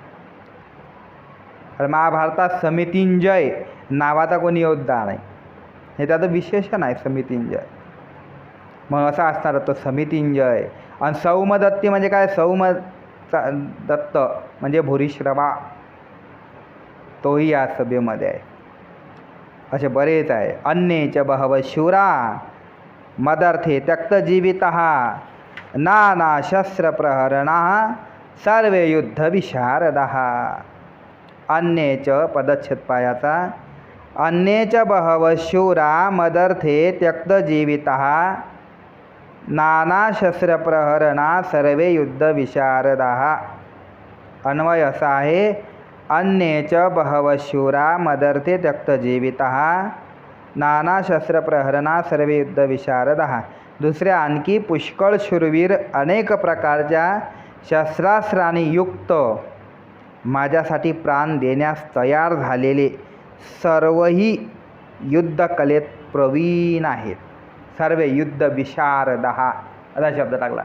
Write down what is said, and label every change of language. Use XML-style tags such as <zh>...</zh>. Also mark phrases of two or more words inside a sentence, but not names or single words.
<mr>तर महाभारतात समितिंजय नावाचा कोणी योद्धा नाही, हे त्याचं विशेषण आहे समितिंजय. मग असा असणार तो समितिंजय. आणि सौमदत्ती म्हणजे काय? दत्त म्हणजे भूरिश्रवा, तोही या सभेमध्ये आहे. असे बरेच आहे.</mr> <sa>अन्येच बहव शूरा मदर्थे त्यक्तजीवितः नाना शस्त्रप्रहरणा सर्वे युद्ध विशारदः.</sa> <mr>अन्येच पदच्छेद पायाचा.</mr> <sa>अन्येच बहव शूरा मदर्थे त्यक्तजीवितः नाना शस्त्रप्रहरणा सर्वे युद्ध विशारदः.</sa> <mr>अन्वय असा आहे,</mr> <sa>अन्येच बहव शूरा मदर्थे त्यक्तजीवितः नाना शस्त्रप्रहरणा सर्वे युद्ध विशारदः.</sa> <mr>दुसऱ्या आणखी पुष्कळ शूरवीर अनेक प्रकारच्या शस्त्रास्त्रांनी युक्त माझ्यासाठी प्राण देण्यास तयार झालेले सर्वही युद्धकलेत प्रवीण आहेत.</mr> <sa>सर्वे युद्ध विशारदः</sa> <mr>असा शब्द टाकला.</mr>